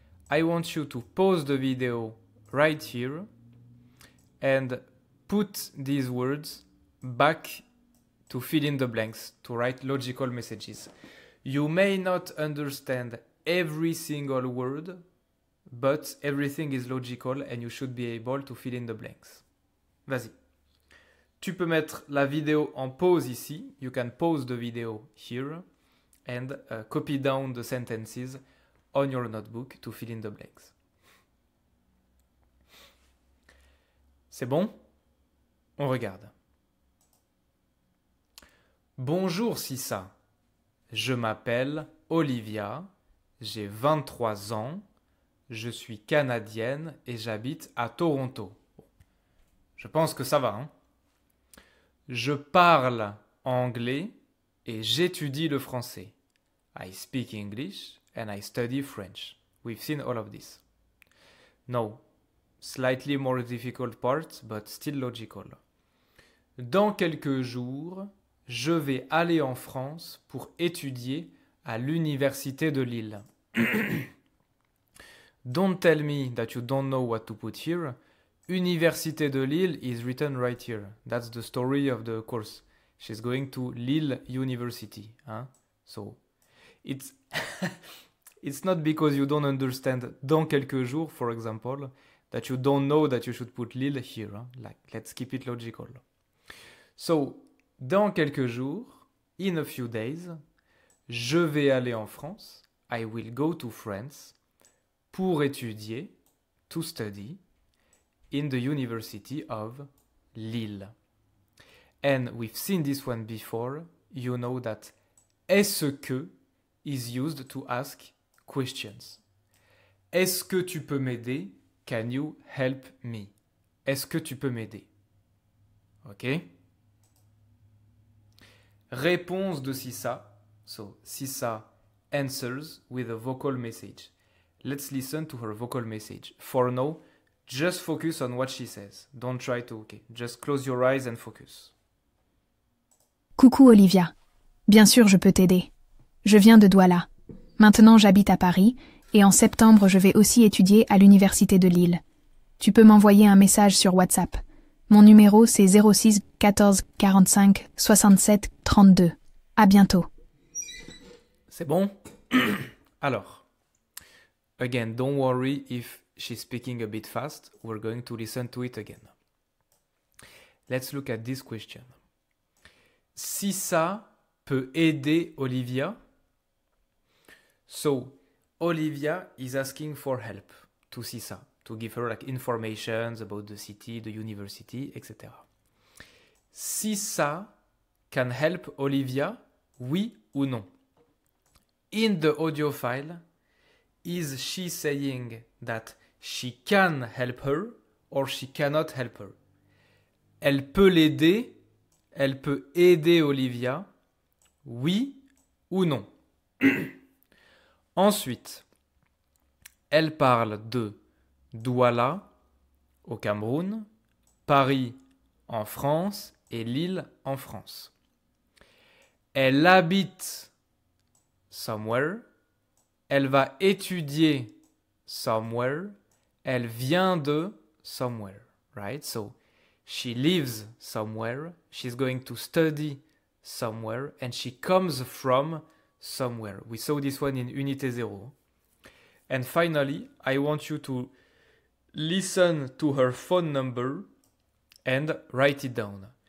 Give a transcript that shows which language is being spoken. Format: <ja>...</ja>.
<en>I want you to pause the video right here and put these words back to fill in the blanks, to write logical messages. You may not understand every single word, but everything is logical and you should be able to fill in the blanks.</en> <fr>Vas-y. Tu peux mettre la vidéo en pause ici.</fr> <en>You can pause the video here and copy down the sentences on your notebook to fill in the blanks.</en> <fr>C'est bon? On regarde. Bonjour Sissa. Je m'appelle Olivia. J'ai 23 ans. Je suis canadienne et j'habite à Toronto. Je pense que ça va, hein? Je parle anglais et j'étudie le français.</fr> <en>I speak English and I study French. We've seen all of this. No, slightly more difficult parts, but still logical.</en> <fr>Dans quelques jours, je vais aller en France pour étudier à l'Université de Lille.</fr> <en>Don't tell me that you don't know what to put here. Université de Lille is written right here. That's the story of the course. She's going to Lille University. Huh? So, it's not because you don't understand</en> <fr>dans quelques jours,</fr> <en>for example, that you don't know that you should put Lille here. Huh? Like, let's keep it logical.</en> <fr>So, dans quelques jours,</fr> <en>in a few days,</en> <fr>je vais aller en France.</fr> <en>I will go to France</en> <fr>pour étudier,</fr> <en>to study, in the University of Lille. And we've seen this one before. You know that est-ce que is used to ask questions.</en> <fr>Est-ce que tu peux m'aider?</fr> <en>Can you help me?</en> <fr>Est-ce que tu peux m'aider?</fr> <en>Ok?</en> <fr>Réponse de Sissa.</fr> <en>So, Sissa answers with a vocal message. Let's listen to her vocal message. For now, just focus on what she says. Don't try to, okay? Just close your eyes and focus.</en> <fr>Coucou Olivia. Bien sûr, je peux t'aider. Je viens de Douala. Maintenant, j'habite à Paris et en septembre, je vais aussi étudier à l'Université de Lille. Tu peux m'envoyer un message sur WhatsApp. Mon numéro, c'est 06 14 45 67 32. À bientôt. C'est bon?</fr> <en>Alors, again, don't worry if she's speaking a bit fast. We're going to listen to it again. Let's look at this question.</en> <fr>Sissa peut aider Olivia?</fr> <en>So, Olivia is asking for help to Sissa, to give her like informations about the city, the university, etc. Sissa can help Olivia?</en> <fr>Oui ou non?</fr> <en>In the audio file, is she saying that she can help her or she cannot help her?</en> <fr>Elle peut l'aider, elle peut aider Olivia, oui ou non? Ensuite, elle parle de Douala au Cameroun, Paris en France et Lille en France. Elle habite somewhere, elle va étudier somewhere, elle vient de somewhere, right?</fr> <en>So, she lives somewhere, she's going to study somewhere, and she comes from somewhere. We saw this one in Unité 0. And finally, I want you to listen to her phone number and write it down.</en>